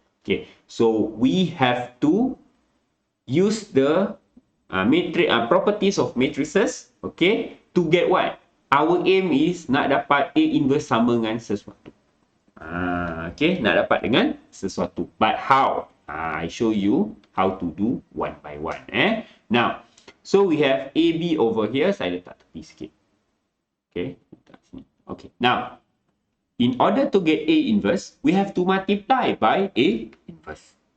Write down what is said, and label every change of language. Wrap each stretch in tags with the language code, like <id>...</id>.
<en>Okay, so we have to use the properties of matrices, okay, to get what? Our aim is</en> <ms>nak dapat A inverse sama dengan sesuatu. Okay, nak dapat dengan sesuatu.</ms> <en>But how? I show you how to do one by one. Now, so we have AB over here.</en> <ms>Saya letak tepi sikit. Okay, letak sini.</ms> <en>Okay, now, in order to get A inverse, we have to multiply by A inverse.</en>